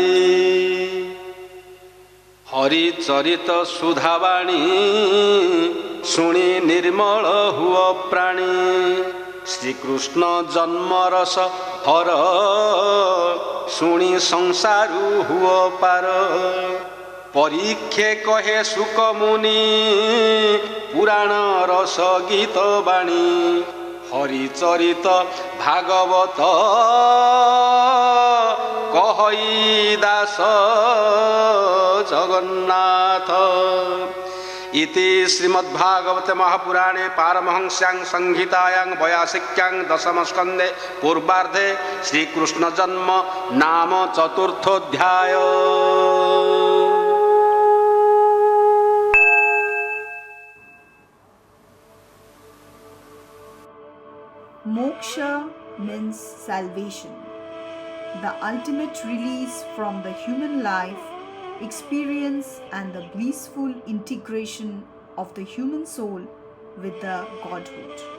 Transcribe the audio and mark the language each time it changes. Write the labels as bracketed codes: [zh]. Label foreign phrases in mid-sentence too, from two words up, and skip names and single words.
[or] ହରିଚରିତ ସୁଧାବାଣୀ ଶୁଣି ନିର୍ମଳ ହୁଅ ପ୍ରାଣୀ ଶ୍ରୀକୃଷ୍ଣ ଜନ୍ମରସ ହର ଶୁଣି ସଂସାରୁ ହୁଅ ପାର ପରୀକ୍ଷେ କହେ ସୁକ ମୁନି ପୁରାଣ ରସ ଗୀତ ବାଣୀ ହରିଚରିତ ଭାଗବତ କହଇ ଦାସ ଜଗନ୍ନାଥ [sa] इति श्रीमद्भागवते महापुराणे पारमहंस्यां संहितायां वयासिक्यां दशमस्कन्धे पूर्वार्धे श्रीकृष्ण जन्म नाम चतुर्थोऽध्याय। [en] Moksha means salvation, the ultimate release from the human life experience and the blissful integration of the human soul with the Godhood.